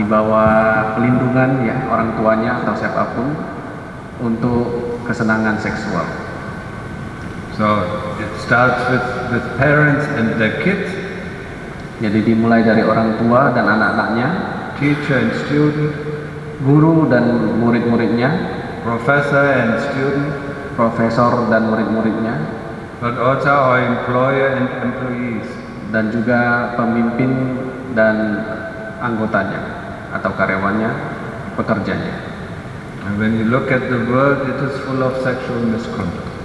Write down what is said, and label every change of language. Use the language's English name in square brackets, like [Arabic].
[Indonesian] di bawah pelindungan ya orang tuanya atau siapapun untuk kesenangan seksual. [English] So it starts with parents and their kids, [Indonesian] Jadi dimulai dari orang tua dan anak-anaknya, [English] teacher and student, [Indonesian] guru dan murid-muridnya, [English] professor and student, [Indonesian] profesor dan murid-muridnya, [English] but also our employer and employees. [Indonesian] dan juga pemimpin dan anggotanya atau karyawannya, pekerjanya. [English] And when you look at the world, it is full of sexual misconduct.